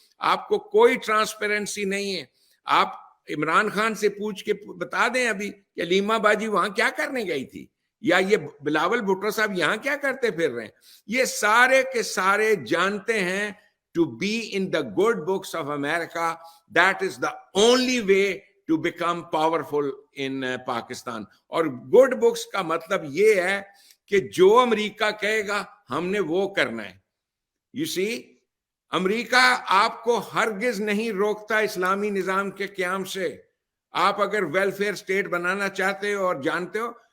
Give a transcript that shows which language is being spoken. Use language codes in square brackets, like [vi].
[ur] آپ کو کوئی ٹرانسپیرنسی نہیں ہے. آپ عمران خان سے پوچھ کے بتا دیں ابھی کہ لیما باجی وہاں کیا کرنے گئی تھی, یا یہ بلاول بھٹو صاحب یہاں کیا کرتے پھر رہے ہیں. یہ سارے کے سارے جانتے ہیں [en] to be in the good books of America. That is the only way to become powerful in Pakistan. [ur] اور good books کا مطلب یہ ہے کہ جو امریکہ کہے گا ہم نے وہ کرنا ہے. [en] You see, [ur] امریکہ آپ کو ہرگز نہیں روکتا اسلامی نظام کے قیام سے. آپ اگر ویلفیئر اسٹیٹ بنانا چاہتے ہو اور جانتے ہو,